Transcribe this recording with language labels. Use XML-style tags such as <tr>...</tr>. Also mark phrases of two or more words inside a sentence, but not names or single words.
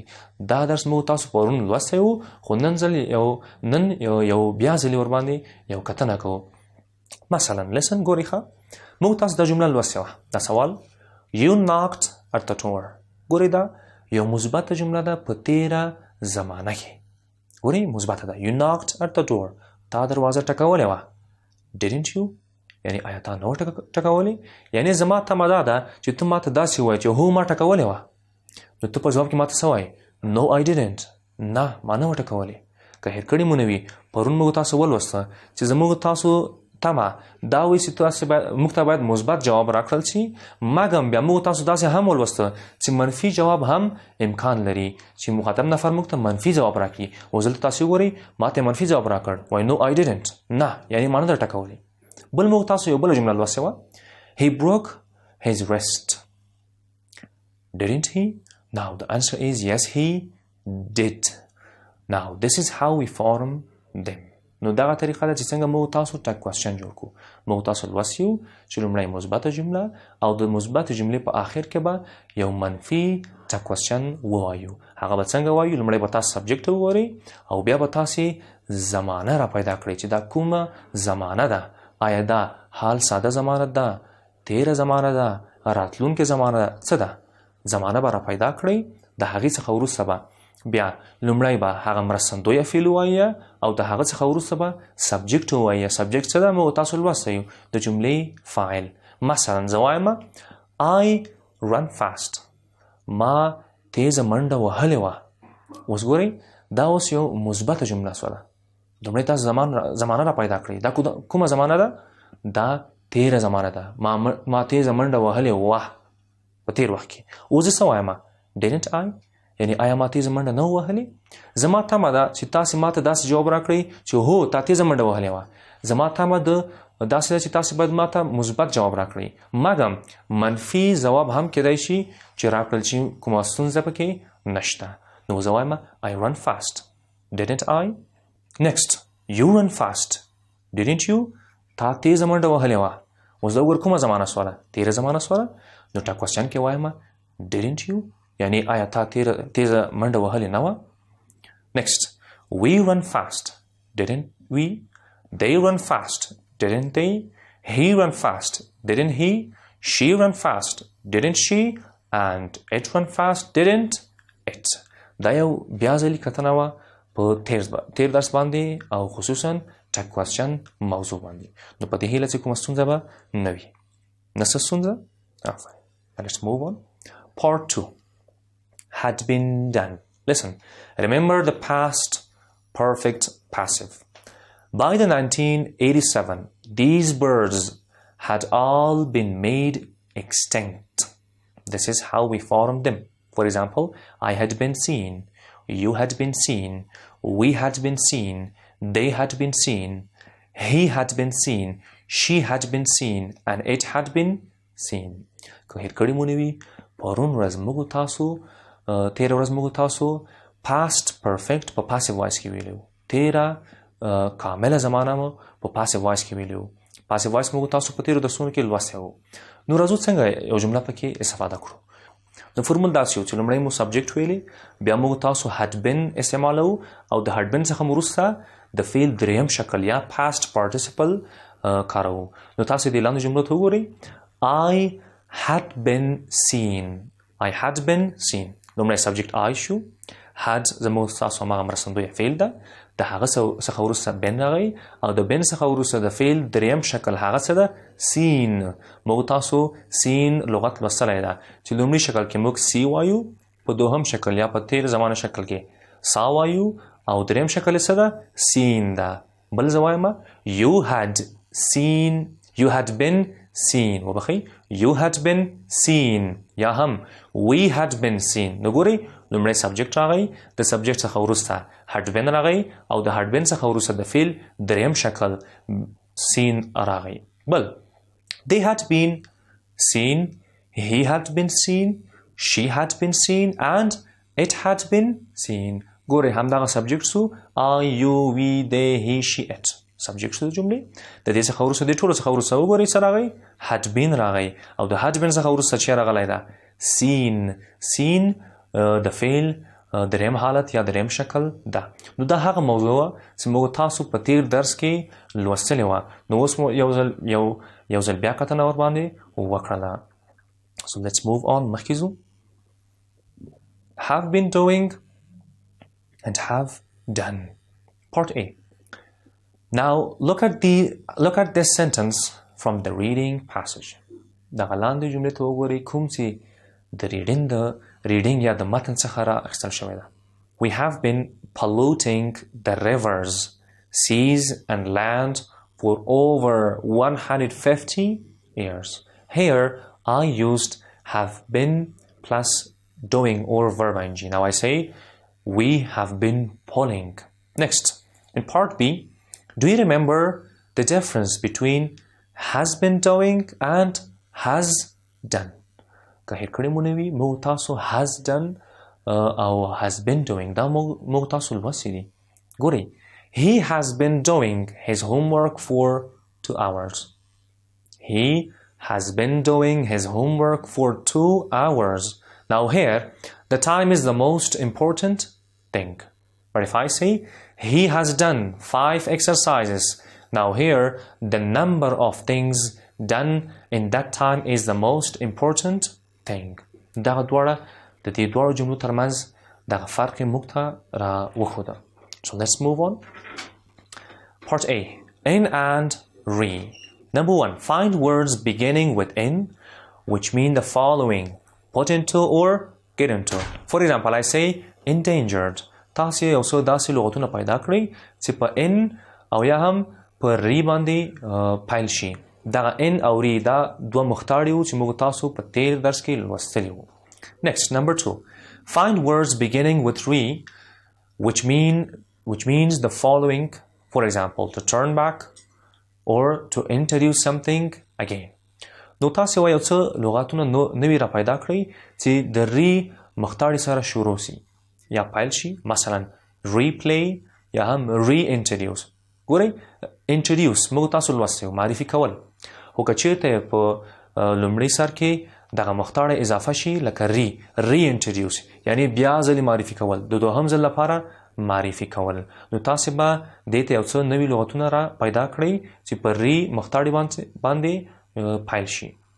<ps>دا درس موږ تاسو پرون لوستی وو خو نن یو بیا ځلې ورباندې یو کتنه کوو. مثلا لسن ګورئ ښه، موږ تاسو دا جمله لوستې وه، دا سوال</ps> <en>You knocked at the door.</en> <ps>ګورئ دا یو مثبته جمله ده په تیره زمانه کې. ګورئ مثبته ده.</ps> <en>You knocked at the door.</en> <ps>تا دروازه ټکولې وه.</ps> <en>Didn't you?</en> <ps>یعنی آیا تا نه ټکولې؟ یعنی زما تمه دا ده چې ته ماته داسې وایې چې هو ما ټکولې وه، نو ته په ځواب کې ماته څه وایې؟</ps> <en>No, I didn't.</en> <ps>نه ما نه وه ټکولې. که هیر کړي مو نه وي پرون موږ تاسو ولوسته چې زموږ تاسو تمه دا وایي چې تاسو موږ ته باید مثبت جواب راکړل شي، مګم بیا موږ تاسو داسې هم ولوسته چې منفي جواب هم امکان لري چې مخاطب نفر موږ ته منفي جواب راکړي. اوس دلته تاسو وګورئ ما ته منفي جواب راکړ، وایي</ps> <en>No, I didn't.</en> <ps>نه یعنی ما نه در ټکولې. بل موږ تاسو یو بله جمله لوستې وه.</ps> <en>He broke his wrist. Didn't he? Now the answer is yes, he did. Now this is how we form them.</en> <ps>نو دغه طریقه ده چې څنګه موږ تاسو</ps> <en>tag question</en> <ps>جوړ کړو. موږ تاسو لوستیو چې لومړی مثبته جمله او د مثبتې جملې په آخر کې به یو منفي</ps> <en>tag question</en> <ps>ووایو. هغه به څنګه وایو؟ لومړی به تاسو سبجیکټ وګورئ او بیا به تاسې زمانه را پیدا کړئ چې دا کومه زمانه ده. آیا دا حال ساده زمانه ده، تیره زمانه ده، راتلونکې زمانه ده، څه ده؟ زمانه به را پیدا کړئ. د هغې څخه وروسته به بیا لومړی به هغه مرستندویه فعل ووایه او د هغه څخه وروسته به سبجیکټ ووایه. سبجیکټ څه ده؟ موږ تاسو لوستی یو د جملې فاعل. مثلا زه وایم</ps> <en>I run fast.</en> <ps>ما تیزه منډه وهلې وه. اوس ګورئ دا اوس یو مثبته جمله شوله. لومړی تاسو زمانه را پیدا کړئ. دا کومه زمانه ده؟ دا تیره زمانه ده. ما تیزه منډه وهلې وه په تیر وخت کې. اوس زه څه وایم؟</ps> <en>didn't I؟</en> <ps>یعنی آیا ما تیزه منډه نه وهلې؟ زما تمه ده چې تاسې ما ته داسې جواب راکړئ چې هو تا تیزه منډه وهلې وه. زما تمه ده داسې ده چې تاسې باید ما ته مثبت جواب راکړئ. مګم منفي ځواب هم کیدای شي چې راکړل شي، کومه ستونزه پکې نشته.</ps> <en>نو زه وایم I run fast. Didn't I؟ Next, you run fast. Didn't you؟</en> <ps>تا تیزه منډه وهلې وه. اوس دا وګور کومه زمانه سوله؟ تیره زمانه سوله. نو</ps> <en>tag question</en> <ps>کې وایم</ps> <en>didn't you؟</en> <ps>یعنی آیا تا تیزه منډه وهلې نه وه؟</ps> <en>Next, we run fast. Didn't we؟ They run fast. Didn't they؟ He run fast. Didn't he؟ She run fast. Didn't she؟ And it run fast. Didn't it؟</en> <ps>دا یو بیا ځلې کتنه وه په تیر درس باندې او خصوصا</ps> <en>tag question</en> <ps>موضوع باندې. نو په دې هیله چې کومه ستونزه به نه وي. نه څه ستونزه؟ آفرین.</ps> <en>Let's move on. Part 2. Had been done. Listen. Remember the past perfect passive. By the 1987, these birds had all been made extinct. This is how we formed them. For example, I had been seen, you had been seen, we had been seen, they had been seen, he had been seen, she had been seen, and it had been seen.</en> <ps>که هیر کړي مو نه وي پرون ورځ موږ تاسو تیره ورځ موږ تاسو</ps> <en>past perfect</en> <ps>په</ps> <en>passive voice</en> <ps>کې ویلو. تیره کامله زمانه مو په</ps> <en>passive voice</en> <ps>کې ویلو.</ps> <en>passive voice</en> <ps>موږ تاسو په تیرو درسونو کې لوستی وو. نو راځو څنګه یو جمله پکې استفاده کړو. د فورمول داسې یو چې لومړی مو سبجیکټ ویلي، بیا موږ تاسو</ps> <en>had been</en> <ps>استعمالو او د</ps> <en>had been</en> <ps>څخه مو وروسته د فعل دریم شکل یا</ps> <en>past participle</en> <ps>کاروو. نو تاسو دې لاندې جملو ته وګورئ.</ps> <en>I had been seen. I had been seen.</en> <ps>لومړی سبجیکټ I شو. had زموږ تاسو هماغه مرستندویه فعل ده. د هغه څخه وروسته بن راغی او د بن څخه وروسته د فعل دریم شکل هغه څه ده؟ سین. موږ تاسو سین لغت لوستلی ده چې لومړي شکل کې موږ سی وایو، په دوهم شکل یا په تیر زمانه شکل کې سا وایو او دریم شکل څه ده؟ سین ده. بل زه وایم</ps> <en>you had seen، you had been seen. وبخئ you had been seen</en> <ps>یا هم</ps> <en>we had been seen.</en> <ps>نو ګورئ لومړی سبجیکټ راغی، د سبجیکټ څخه وروسته</ps> <en>had been</en> <ps>راغی او د</ps> <en>had been</en> <ps>څخه وروسته د فعل دریم شکل seen راغی.</ps> <en>بل they had been seen، he had been seen، she had been seen and it had been seen.</en> <ps>ګورئ همدغه سبجیکټ سو</ps> <en>I you we they he she it.</en> <ps>سبجیکټ شو د جملې. د دې څخه وروسته د ټولو څخه وروسته وګورئ څه راغی؟</ps> <en>had been</en> <ps>راغی او د</ps> <en>had been</en> <ps>څخه وروسته چې راغلی ده؟ seen. seen د فعل دریم حالت یا دریم شکل ده. نو دا هغه موضوع چې موږ تاسو په تیر درس کې لوستلې وه. نو اوس مو یو ځل بیا کتنه ورباندې وکړله.</ps> <en>So let's move on.</en> <ps>مخکې ځو.</ps> <en>Have been doing and have done. Part A. Now look at this sentence from the reading passage.</en> <ps>دغه لاندې جملې ته وګورئ کوم چې د reading یا د متن څخه را اخیستل شوی ده.</ps> <en>We have been polluting the rivers, seas and land for over 150 years. Here I used have been plus doing or verb ing. Now I say we have been polling. Next, in part B, do you remember the difference between has been doing and has done.</en> <ps>که هیر کړی مو نه وي موږ تاسو</ps> <en>has done</en> <ps>او</ps> <en>has been doing</en> <ps>دا موږ تاسو لوستي دي.</ps> <en>ګورئ he has been doing his homework for 2 hours. He has been doing his homework for 2 hours. Now here the time is the most important thing. But if I say he has done 5 exercises, now here the number of things done in that time is the most important thing.</en> <ps>دغه دواړه د دې دواړو جملو ترمنځ دغه فرق موږ ته را وښوده.</ps> <en>So let's move on. Part A. In and re. Number 1. Find words beginning with in which mean the following. Put into or get into. For example, I say endangered.</en> <ps>تاسو یو څو داسې لغتونه پیدا کړئ چې په in او یا هم په ری باندې پیل شي. دغه in او ری دا دوه مختاري وو چې موږ تاسو په تیر درس کې لوستلي وو.</ps> <en>Next, number 2. Find words beginning with re which means the following. For example, to turn back or to introduce something again.</en> <ps>نو تاسو یو څه لغاتونه نوي را پیدا کړئ چې د ری مختاري سره شروع شي یا پیل شي. مثلا replay یا هم reintroduce. ګورئ introduce موږ تاسو لوستي وو معرفي کول. خو که چېرته په لومړي سر کې دغه مختاړه اضافه شي لکه reintroduce یعنی بیا ځلې معرفي کول د دوهم ځل لپاره معرفي کول. نو تاسو به دې ته یو څه نوي لغتونه را پیدا کړئ چې په ری مختاړي باندې پیل شي.</ps>